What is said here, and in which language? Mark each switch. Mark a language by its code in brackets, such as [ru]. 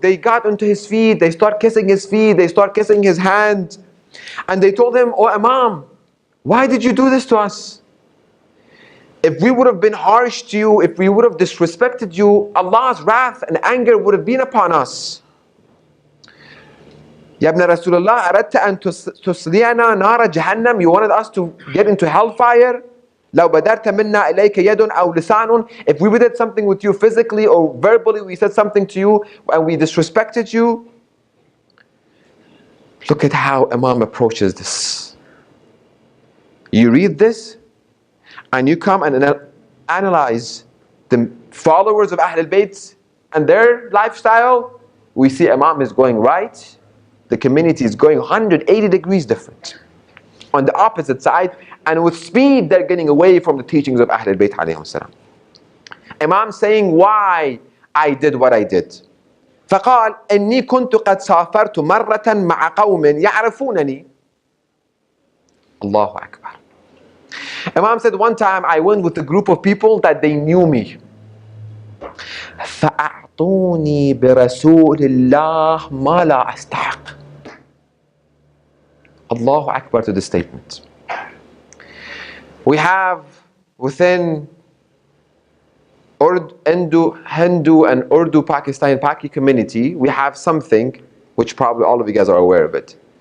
[en] They got onto his feet, they start kissing his feet, they start kissing his hand. And they told him, oh Imam, why did you do this to us? If we would have been harsh to you, if we would have disrespected you, Allah's wrath and anger would have been upon us. [ar] Ya ibn Rasulullah, أردت أن تصلينا نار جهنم. [en] You wanted us to get into hellfire. [ar] لو بدرت منا إليك يد أو لسان. [en] If we did something with you physically or verbally, we said something to you and we disrespected you. Look at how Imam approaches this. You read this and you come and analyze the followers of Ahlul Bayt and their lifestyle. We see Imam is going right. The community is going 180 degrees different. On the opposite side, and with speed, they're getting away from the teachings of Ahlul Bayt alayhim salam. Imam saying why I did what I did. [ar] فقال إني كنت قد سافرت مرة مع قوم يعرفونني. Allahu Akbar. [en] Imam said one time I went with a group of people that they knew me. [ar] فأعطوني برسول الله ما لا أستحق. [en] Allahu Akbar to the statement. We have within Hindu and Urdu Pakistani Paki community, we have something which probably all of you guys are aware of it.